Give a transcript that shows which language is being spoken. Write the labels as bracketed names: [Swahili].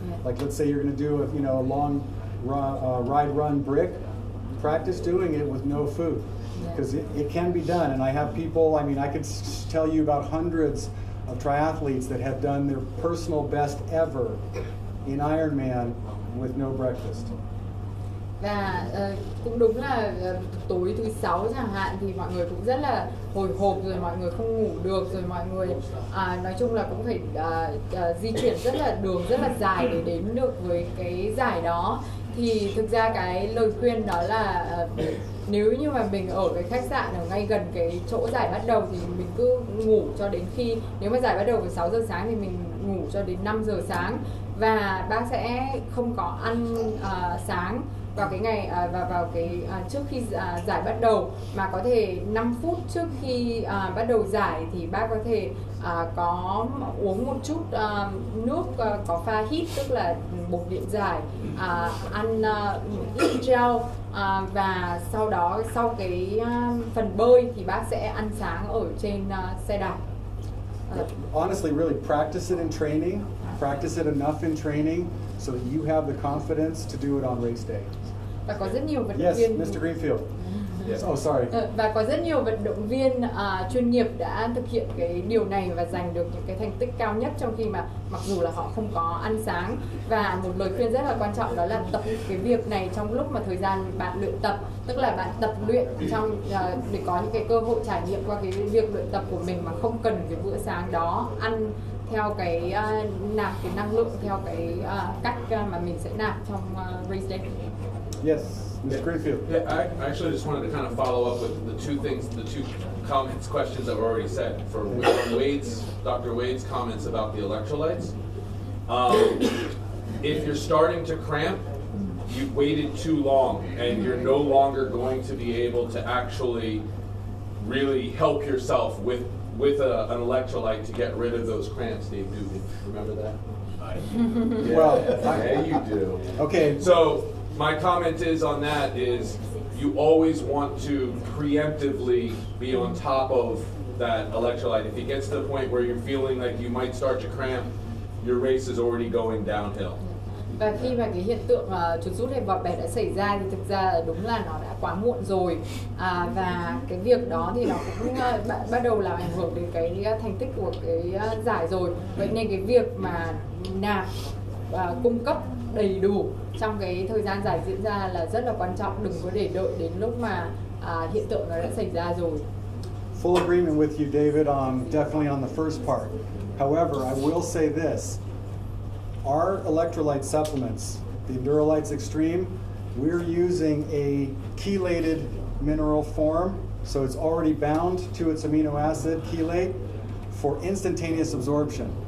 [English] Like let's say you're going to do a long ride-run brick. Practice doing it with no food. Because it can be done, and I have people, I could tell you about hundreds of triathletes that have done their personal best ever in Ironman with no breakfast. [Vietnamese] Và cũng đúng là tối thứ 6 chẳng hạn thì mọi người cũng rất là hồi hộp, rồi mọi người không ngủ được, rồi mọi người nói chung là cũng phải di chuyển đường rất là dài để đến được với cái giải đó. Thì thực ra cái lời khuyên đó là nếu như mà mình ở cái khách sạn ở ngay gần cái chỗ giải bắt đầu thì mình cứ ngủ cho đến khi, nếu mà giải bắt đầu vào 6 giờ sáng thì mình ngủ cho đến 5 giờ sáng. Và bác sẽ không có ăn sáng vào cái ngày vào cái trước khi giải bắt đầu, mà có thể 5 phút trước khi bắt đầu giải thì bác có thể có uống một chút nước có pha hít, tức là bột điện giải, ăn ít gel, và sau đó sau cái phần bơi thì bác sẽ ăn sáng ở trên xe đạp. [English] Honestly, really practice it in training. Practice it enough in training so that you have the confidence to do it on race day. [Vietnamese] Và có rất nhiều vận động [English] Yes, [Vietnamese] viên. [English] Mr. Greenfield. Yes. Oh, sorry. [Vietnamese] Và có rất nhiều vận động viên chuyên nghiệp đã thực hiện cái điều này và giành được những cái thành tích cao nhất trong khi mà mặc dù là họ không có ăn sáng. Và một lời khuyên rất là quan trọng đó là tập cái việc này trong lúc mà thời gian bạn luyện tập, tức là bạn tập luyện trong để có những cái cơ hội trải nghiệm qua cái việc luyện tập của mình mà không cần cái bữa sáng đó ăn theo cái nạp cái năng lượng theo cái cách mà mình sẽ nạp trong race day. [English] Yes, Mr. Greenfield. Yeah, I actually just wanted to kind of follow up with the two comments, questions that were already said. For Dr. Wade's comments about the electrolytes, if you're starting to cramp, you've waited too long, and you're no longer going to be able to actually really help yourself with an electrolyte to get rid of those cramps. Dave Dugan, remember that? Yeah, Well, yeah, you do. Okay. So my comment is on that is you always want to preemptively be on top of that electrolyte. If it gets to the point where you're feeling like you might start to cramp, your race is already going downhill. [Vietnamese] Và khi mà cái hiện tượng chuột rút hay vỏ bẹt đã xảy ra thì thực ra đúng là nó đã quá muộn rồi, và cái việc đó thì nó cũng bắt đầu làm ảnh hưởng đến cái thành tích của cái giải rồi. Vậy nên cái việc mà nạp cung cấp đầy đủ trong cái thời gian giải diễn ra là rất là quan trọng, đừng có để đợi đến lúc mà hiện tượng nó đã xảy ra rồi. [English] Full agreement with you, David, definitely on the first part. However, I will say this. Our electrolyte supplements, the Endurolites Extreme, we're using a chelated mineral form, so it's already bound to its amino acid chelate for instantaneous absorption.